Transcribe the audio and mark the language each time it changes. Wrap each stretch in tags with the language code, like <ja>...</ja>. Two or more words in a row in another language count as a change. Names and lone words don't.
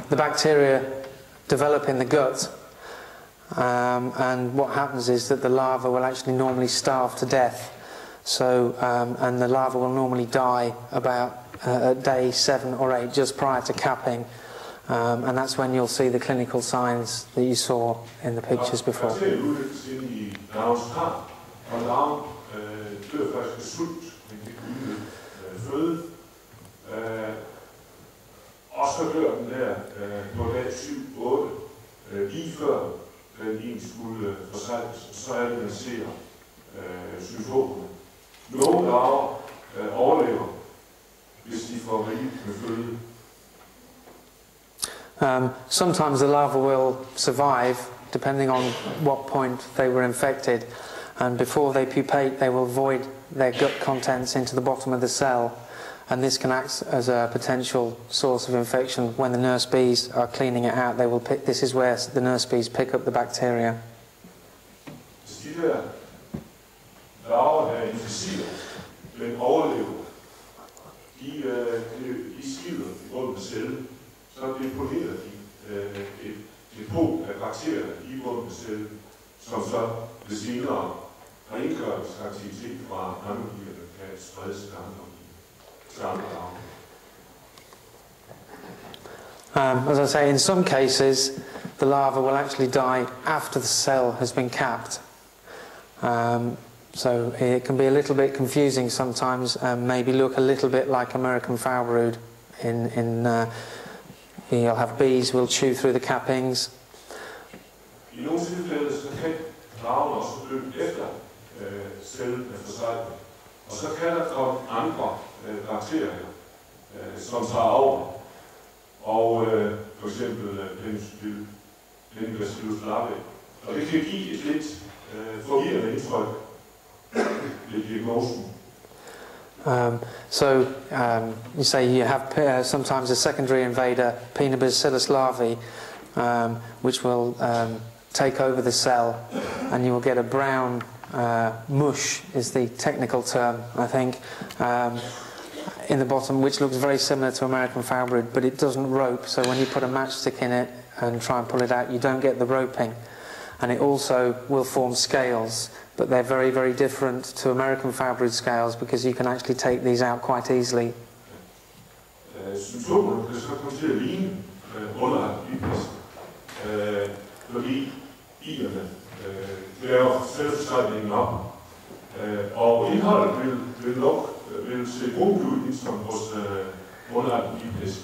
<en>The bacteria develop in the gut, and what happens is that the larva will actually normally starve to death. So, and the larva will normally die about at day 7 or 8, just prior to capping, and that's when you'll see the clinical signs that you saw in the pictures before.</en> <da>Bakterien udvikles ind i larvens tarm, og larven dør faktisk af sult, den kan ikke føde. Og så dør den der på dag 7-8, lige før den egentlig skulle forsejles, så er det, man ser symptomerne. Nogle larver overlever, hvis de får rigeligt med føde.</da> <en>Sometimes the larva will survive, depending on what point they were infected, and before they pupate, they will void their gut contents into the bottom of the cell. And this can act as a potential source of infection. When the nurse bees are cleaning it out, they will pick. This is where the nurse bees pick up the bacteria.</en> <da>Hvis de der larver er inficeret, men overlever, de skider i bunden af cellen, så deponerer de et depot af bakterier i bunden af cellen, som så ved senere rengøringsaktivitet fra ammebierne kan spredes til andre.</da> <en>As I say, in some cases, the larva will actually die after the cell has been capped. So it can be a little bit confusing sometimes, and maybe look a little bit like American foulbrood. You'll have bees will chew through the cappings.</en> <da>I nogle tilfælde så kan larven også løbe efter cellen er forsejlet, og så kan der komme andre bakterier, som tager over, og for eksempel Bacillus larvae. Og det kan give et lidt forvirrende indtryk ved diagnosen.</da> <en>You say you have sometimes a secondary invader, Bacillus larvae, which will take over the cell, and you will get a brown mush is the technical term, I think, in the bottom, which looks very similar to American foulbrood, but it doesn't rope. So when you put a matchstick in it and try and pull it out, you don't get the roping. And it also will form scales, but they're very, very different to American foulbrood scales because you can actually take these out quite easily.</en> <da>Symptomerne kan så komme til at ligne under bipest, fordi bierne laver selvforstrækningen op, og indholdet vil se brugt ud, ligesom hos underarten bipest.</da>